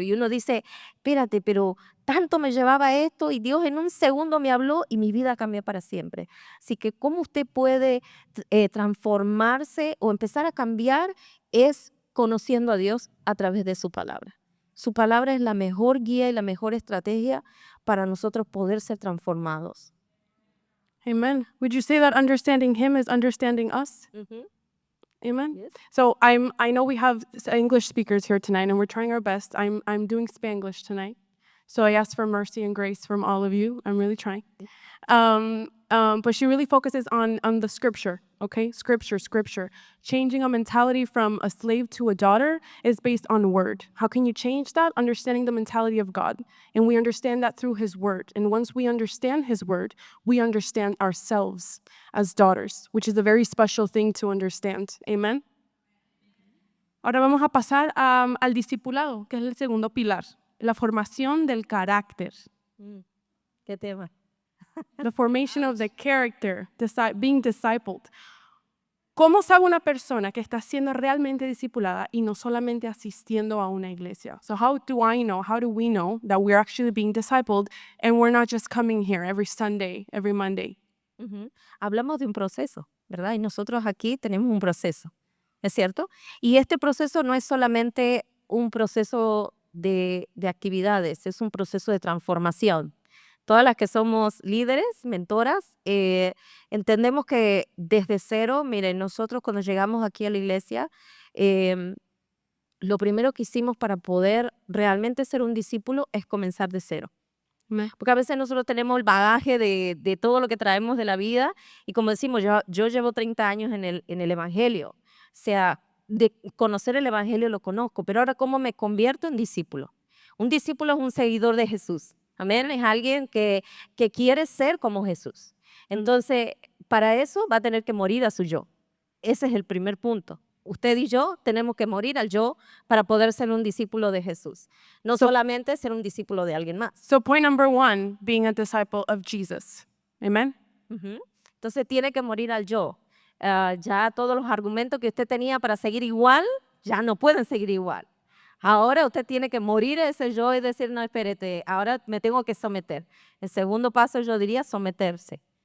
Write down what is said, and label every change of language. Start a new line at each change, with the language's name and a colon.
Spanish: Y uno dice, espérate, pero tanto me llevaba esto y Dios en un segundo me habló y mi vida cambió para siempre. Así que cómo usted puede transformarse o empezar a cambiar es conociendo a Dios a través de su palabra. Su palabra es la mejor guía y la mejor estrategia para nosotros poder ser transformados.
English: Amen. Would you say that understanding him is understanding us? Amen. Yes. So I know we have English speakers here tonight, and we're trying our best. I'm doing Spanglish tonight, so I ask for mercy and grace from all of you. I'm really trying. But she really focuses on the scripture. Okay, scripture. Changing a mentality from a slave to a daughter is based on word. How can you change that? Understanding the mentality of God, and we understand that through His word. And once we understand His word, we understand ourselves as daughters, which is a very special thing to understand. Amen.
Spanish: Ahora vamos a pasar al discipulado, que es el segundo pilar, la formación del carácter. ¿Qué tema?
English: The formation of the character, being discipled.
Spanish: ¿Cómo sabe una persona que está siendo realmente discipulada y no solamente asistiendo a una iglesia?
English: So how do we know that we're actually being discipled and we're not just coming here every Sunday, every Monday?
Spanish: Hablamos de un proceso, ¿verdad? Y nosotros aquí tenemos un proceso, ¿es cierto? Y este proceso no es solamente un proceso de actividades, es un proceso de transformación. Todas las que somos líderes, mentoras, entendemos que desde cero, miren, nosotros cuando llegamos aquí a la iglesia, lo primero que hicimos para poder realmente ser un discípulo es comenzar de cero. Porque a veces nosotros tenemos el bagaje de todo lo que traemos de la vida y como decimos, yo llevo 30 años en el Evangelio. O sea, de conocer el Evangelio lo conozco, pero ahora ¿cómo me convierto en discípulo? Un discípulo es un seguidor de Jesús. Amén, es alguien que quiere ser como Jesús. Entonces, para eso va a tener que morir a su yo. Ese es el primer punto. Usted y yo tenemos que morir al yo para poder ser un discípulo de Jesús. No solamente ser un discípulo de alguien más.
English: So point number 1, being a disciple of Jesus. Amen.
Spanish: Entonces tiene que morir al yo. Ya todos los argumentos que usted tenía para seguir igual, ya no pueden seguir igual. Ahora usted tiene que morir a ese yo y decir, no, espérate, ahora me tengo que someter. El segundo paso yo diría someterse.